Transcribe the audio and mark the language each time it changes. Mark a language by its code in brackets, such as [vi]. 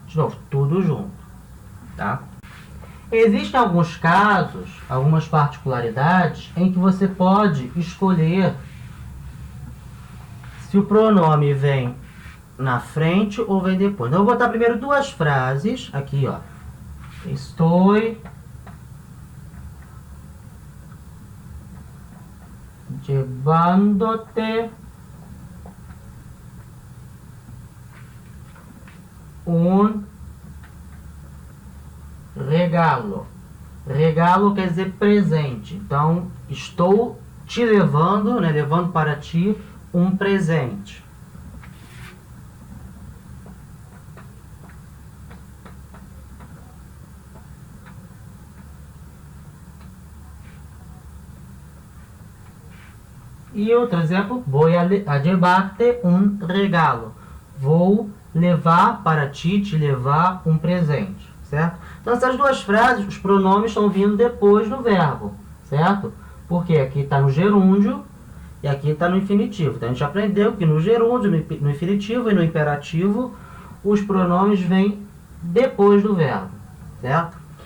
[pt] De novo, tudo junto, tá? Existem alguns casos, algumas particularidades, em que você pode escolher se o pronome vem na frente ou vem depois. Então, eu vou botar primeiro duas frases, aqui, ó. [es] Estou llevándote un regalo. [pt] Regalo quer dizer presente. Então, estou te levando, né, levando para ti um presente. E outro exemplo, [es] voy a llevarte un regalo. [pt] Vou levar para ti, te levar um presente, certo? Então, essas duas frases, os pronomes estão vindo depois do verbo, certo? Porque aqui está no gerúndio e aqui está no infinitivo. Então, a gente aprendeu que no gerúndio, no infinitivo e no imperativo, os pronomes vêm depois do verbo, certo?